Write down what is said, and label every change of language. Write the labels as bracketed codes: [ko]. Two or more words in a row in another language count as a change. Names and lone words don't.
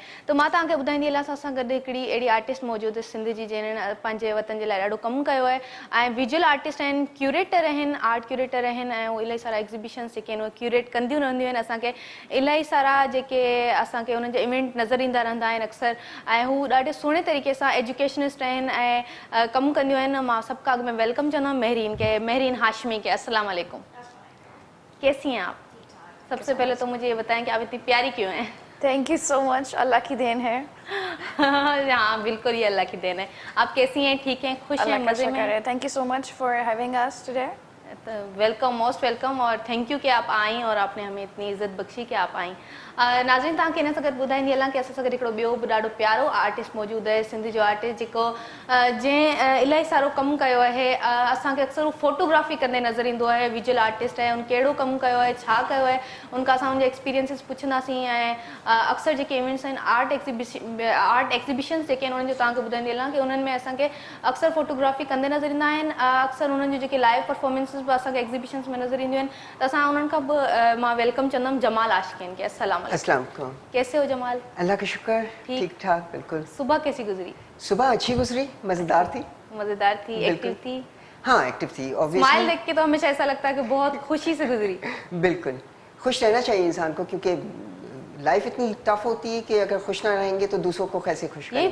[sd] त मां तव्हांखे ॿुधाईंदी हलां, असां सां गॾु हिकिड़ी अहिड़ी आर्टिस्ट मौजूदु आहे सिंध जी जंहिं पंहिंजे वतन जे लाइ ॾाढो कमु कयो आहे, ऐं [en] visual artist [sd] आहिनि, क्यूरेटर आहिनि, [en] art curator [sd] आहिनि, ऐं उहे इलाही सारा एग्ज़िबिशन्स जेके आहिनि उहे क्यूरेट कंदियूं रहंदियूं आहिनि। असांखे इलाही सारा जेके असांखे उन्हनि जा इवेंट नज़र ईंदा रहंदा आहिनि अक्सर, ऐं हू ॾाढे सुहिणे तरीक़े सां एजुकेशनिस्ट आहिनि ऐं कमु कंदियूं आहिनि। मां सभु खां अॻु में वेलकम चवंदमि महरीन के, महरीन हाशमी के। [ar] السلام علیکم, [ur] کیسی ہیں آپ؟ سب سے پہلے تو مجھے یہ بتائیں کہ آپ اتنی پیاری کیوں ہیں? [en] thank you so much, [ur] اللہ کی دین ہے. ہاں بالکل، یہ اللہ کی دین ہے. آپ کیسی ہیں؟ ٹھیک ہیں؟ خوش ہیں؟ مزے میں? [en] Thank you so much for having us today. welcome, most welcome, [ur] اور [en] thank you [ur] کہ آپ آئی اور آپ نے ہمیں اتنی عزت بخشی کہ آپ آئی. [sd] नाज़रीन, तव्हांखे हिन सां गॾु ॿुधाईंदी हलां कि असां सां गॾु हिकिड़ो ॿियो बि ॾाढो प्यारो आर्टिस्ट मौजूदु आहे, सिंध जो आर्टिस्ट जेको जंहिं इलाही सारो कमु कयो आहे। असांखे अक्सर हू फोटोग्राफी कंदे नज़र ईंदो आहे, [en] visual artist [sd] आहे, उन कहिड़ो कमु कयो आहे, छा कयो आहे, उनखां असां उनजा एक्सपीरियंसिस पुछंदासीं। ऐं अक्सर जेके इवेंट्स आहिनि, [en] art exhibitions [sd] जेके आहिनि उन्हनि जो तव्हांखे ॿुधाईंदी हलां कि उन्हनि में असांखे अक्सर फोटोग्राफी कंदे नज़र ईंदा आहिनि। अक्सर उन्हनि जो जेके [en] live performances [sd] बि असांखे एग्ज़िबिशन्स में नज़र ईंदियूं आहिनि। त असां उन्हनि खां बि मां वेलकम चवंदमि जमाल आशिक़ीन के। [ar] السلام علیکم, [ur] کیسے ہو جمال? اللہ کا شکر، ٹھیک ٹھاک، بالکل. صبح کیسی گزری? صبح اچھی گزری، مزیدار تھی. مزیدار تھی، ایکٹیو تھی? ہاں، ایکٹیو تھی. سمائل دیکھ کے تو ہمیشہ ایسا لگتا ہے کہ بہت خوشی سے گزری. بالکل، خوش رہنا چاہیے انسان کو، کیونکہ لائف اتنی ٹف ہوتی ہے کہ اگر خوش نہ رہیں گے تو دوسروں کو کیسے خوش کریں گے.